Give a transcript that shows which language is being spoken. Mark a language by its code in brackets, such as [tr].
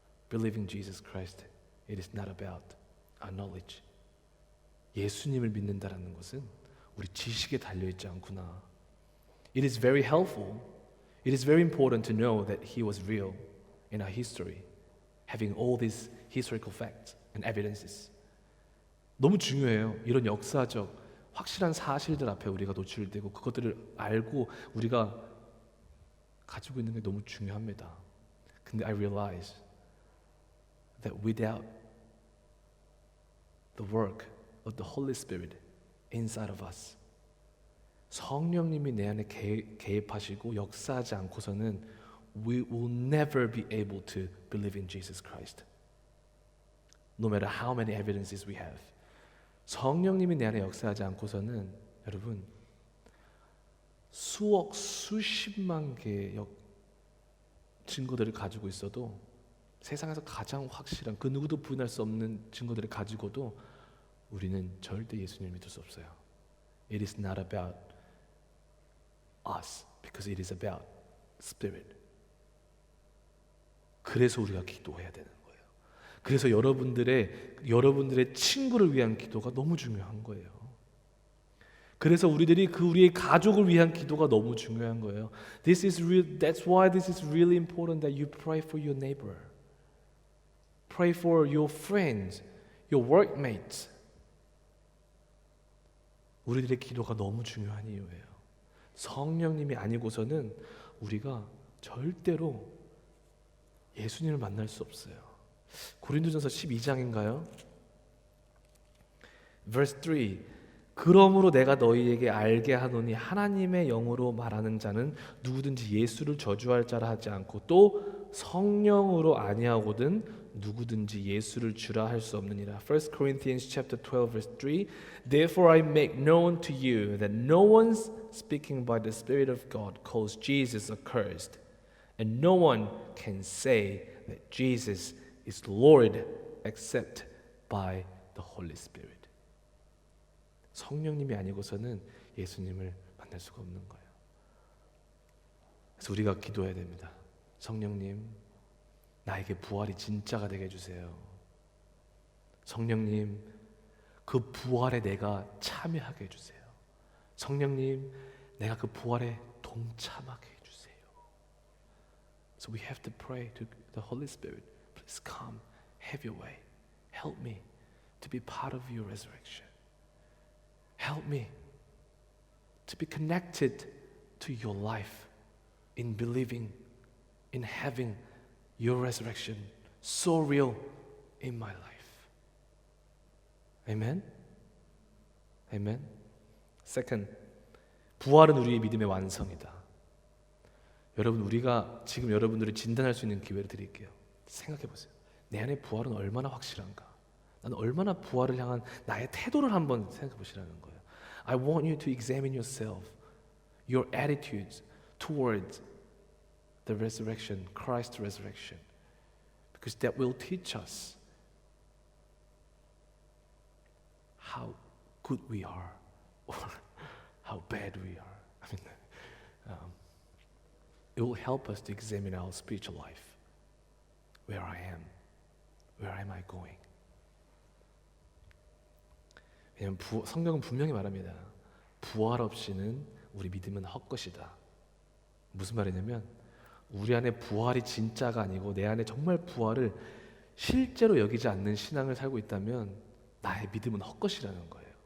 [en] believing Jesus Christ, it is not about our knowledge. [ko] 예수님을 믿는다라는 것은 우리 지식에 달려있지 않구나. [en] It is very helpful. It is very important to know that He was real in our history, having all these historical facts and evidences. [ko] 너무 중요해요. 이런 역사적 확실한 사실들 앞에 우리가 노출되고 그것들을 알고 우리가 가지고 있는 게 너무 중요합니다. 근데 [en] I realize that without the work of the Holy Spirit inside of us, [ko] 성령님이 내 안에 개입하시고 역사하지 않고서는 [en] we will never be able to believe in Jesus Christ. No matter how many evidences we have. [ko] 성령님이 내 안에 역사하지 않고서는 여러분 수억 수십만 개의 증거들을 가지고 있어도 세상에서 가장 확실한 그 누구도 부인할 수 없는 증거들을 가지고도 우리는 절대 예수님을 믿을 수 없어요. [en] It is not about us because it is about Spirit. [ko] 그래서 우리가 기도해야 되는 거예요. 그래서 여러분들의 친구를 위한 기도가 너무 중요한 거예요. 그래서 우리의 가족을 위한 기도가 너무 중요한 거예요. [en] That's why this is really important that you pray for your neighbor. Pray for your friends, your workmates. [ko] 우리들의 기도가 너무 중요한 이유예요. 성령님이 아니고서는 우리가 절대로 예수님을 만날 수 없어요. 고린도전서 12장인가요? [en] Verse 3. [ko] 그러므로 내가 너희에게 알게 하노니 하나님의 영으로 말하는 자는 누구든지 예수를 저주할 자라 하지 않고 또 성령으로 아니하거든 누구든지 예수를 주라 할 수 없느니라. [en] 1 Corinthians chapter 12 verse 3. Therefore I make known to you that no one speaking by the Spirit of God calls Jesus accursed, and no one can say that Jesus is Lord except by the Holy Spirit. [ko] 성령님이 아니고서는 예수님을 만날 수가 없는 거예요. 그래서 우리가 기도해야 됩니다. 성령님, 나에게 부활이 진짜가 되게 해주세요. 성령님, 그 부활에 내가 참여하게 해주세요. 성령님, 내가 그 부활에 동참하게 해주세요. [en] So we have to pray to the Holy Spirit. Please come, have your way. Help me to be part of your resurrection. Help me to be connected to your life in believing, in having your resurrection so real in my life. Amen? Amen? Second, [ko] 부활은 우리의 믿음의 완성이다. 여러분, 우리가 지금 여러분들이 진단할 수 있는 기회를 드릴게요. 생각해 보세요. 내 안에 부활은 얼마나 확실한가? 나는 얼마나 부활을 향한 나의 태도를 한번 생각해 보시라는 거예요. [en] I want you to examine yourself, your attitudes towards the resurrection, Christ's resurrection, because that will teach us how good we are or how bad we are. I mean, it will help us to examine our spiritual life. Where I am, where am I going? [ko] 왜냐하면 성경은 분명히 말합니다. 부활 없이는 우리 믿음은 헛것이다. 무슨 말이냐면 우리 안에 부활이 진짜가 아니고 내 안에 정말 부활을 실제로 여기지 않는 신앙을 살고 있다면 나의 믿음은 헛것이라는 거예요.